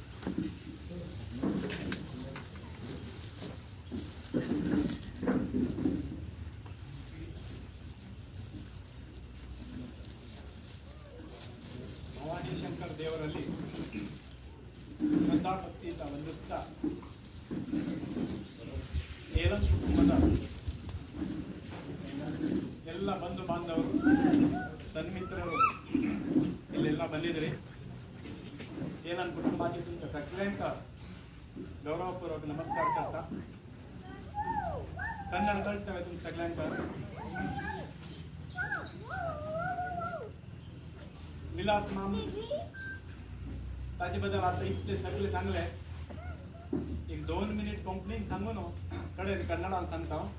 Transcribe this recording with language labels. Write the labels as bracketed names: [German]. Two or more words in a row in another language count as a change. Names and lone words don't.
[Kannada] ಭವಾನಿ ಶಂಕರ್ ದೇವರಲ್ಲಿ ಶ್ರದ್ಧಾಭಕ್ತಿಯಿಂದ ವಂದಿಸ್ತಾ ಏಲಂ ಕುಟುಂಬದ ಎಲ್ಲ ಬಂಧು ಬಾಂಧವರು, ಸನ್ಮಿತ್ರರು ಇಲ್ಲೆಲ್ಲ ಬಂದಿದ್ರಿ. [Konkani] ಏಲಂ ಕುಟುಂಬಾಧಿಕ ಸಕಲೇಂಕ ಗೌರವಪೂರ್ವಕ नमस्कार करता. कन्नड कळतंय तुमच्या सगळ्यांका. विलास माम ताजे बद्दल आता इतले सगळे चांगले. एक 2 मिनिट कंप्लेंट सांगू नो कळे कन्नडात सांगता.